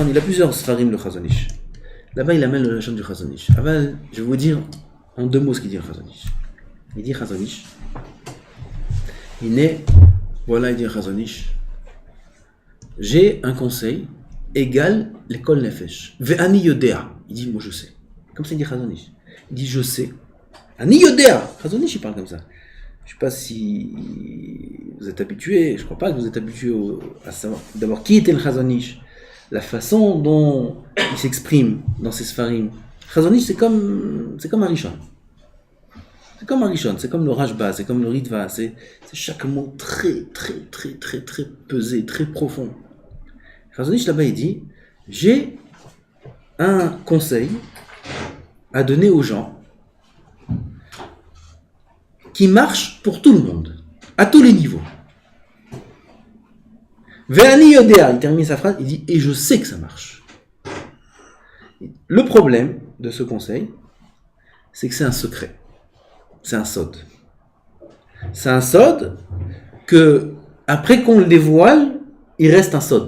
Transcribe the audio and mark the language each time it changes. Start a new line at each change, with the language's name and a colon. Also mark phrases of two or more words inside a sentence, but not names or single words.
French: Il a plusieurs Sfarim, le Chazon Ish. Là-bas, il amène le lachon du Chazon Ish. Je vais vous dire en deux mots ce qu'il dit le Chazon Ish. Il dit Chazon Ish. Il dit Chazon Ish. J'ai un conseil égal l'école Nefesh.
Hebrew: ואני יודע.
French: Il dit, moi je sais. Comme ça il dit Chazon Ish. Il dit, je sais.
Hebrew: אני יודע.
French: Chazon Ish il parle comme ça. Je ne sais pas si vous êtes habitués, je ne crois pas que vous êtes habitués à savoir. D'abord, qui était le Chazon Ish? La façon dont il s'exprime dans ses Sfarim. Chazon Ish c'est comme un Rishon. C'est comme un Rishon, c'est comme le Rashba, c'est comme le Ritva, c'est chaque mot très pesé, très profond. Chazon Ish là-bas il dit, j'ai un conseil à donner aux gens qui marche pour tout le monde, à tous les niveaux.
Hebrew: ואני יודע,
French: il termine sa phrase, il dit, et je sais que ça marche. Le problème de ce conseil, c'est que c'est un secret. C'est un sod. C'est un sod que, après qu'on le dévoile, il reste un sod.